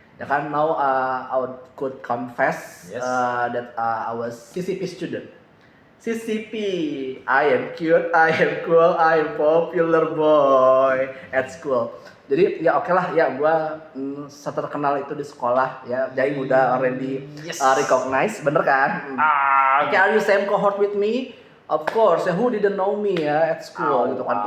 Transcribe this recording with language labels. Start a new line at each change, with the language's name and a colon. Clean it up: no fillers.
English: Ya kan now I could confess that I was CCP student. CCP, I am cute, I am cool, I am popular boy at school.
Indonesian: Jadi ya oke lah ya gua seterkenal itu di sekolah ya. Jaing udah already recognize, bener kan?
English: Okay, are you same cohort with me? Of course, ya who didn't know me ya at school gitu kan.